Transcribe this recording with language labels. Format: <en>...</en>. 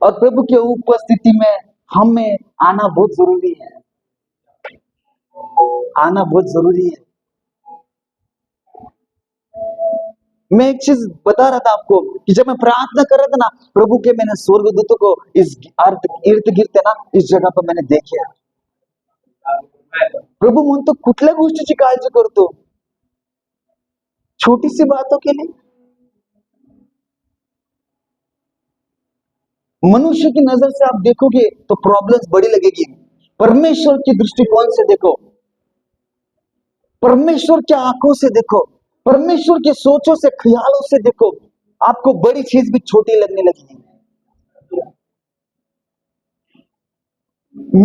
<hi>और प्रभु की उपस्थिति में हमें आना बहुत जरूरी है, आना बहुत जरूरी है। मैं एक चीज बता रहा था आपको कि जब मैं प्रार्थना कर रहा था ना, प्रभु के मैंने स्वर्गदूतों को इस इर्द गिर्द ना इस जगह पर मैंने देखे।</hi> <mr>प्रभू म्हणतो कुठल्या गोष्टीची काळजी करतो,</mr> <hi>छोटी सी बातों के लिए। मनुष्य की नजर से आप देखोगे तो प्रॉब्लम्स बड़ी लगेगी, परमेश्वर के दृष्टिकोण से देखो, परमेश्वर के आंखों से देखो, परमेश्वर के सोचों से ख्यालों से देखो, आपको बड़ी चीज भी छोटी लगने लगेगी।</hi>